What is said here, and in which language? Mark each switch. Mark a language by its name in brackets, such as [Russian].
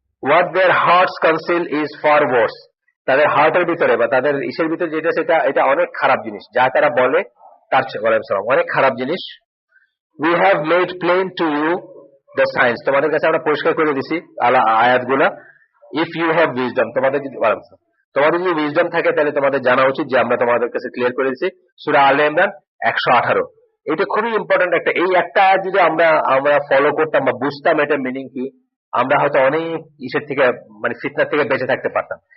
[English] what their hearts conceal is far worse, [Bangla] তাদের হার্টের ভিতরে বা তাদের ইসের ভিতরে যেটা, সেটা এটা অনেক খারাপ জিনিস, যা তারা বলে তার অনেক খারাপ জিনিস। [English] we have made plain to you the signs, [Bangla] তোমাদের কাছে আমরা পরিষ্কার করে দিছি আয়াতগুলা। [English] if you have wisdom, [Bangla] তোমাদের যদি উইজডম থাকে তাহলে তোমাদের জানা উচিত যে আমরা তোমাদের কাছে ক্লিয়ার করে দিছি। সূরা আলে ইমরান 118। এটা খুবই ইম্পর্টেন্ট একটা, এই একটা আয়াত যদি আমরা ফলো করতাম বা বুঝতাম এটার মিনিং কি, আমরা হয়তো অনেক ইসের থেকে, মানে ফিতনা থেকে বেঁচে থাকতে পারতাম।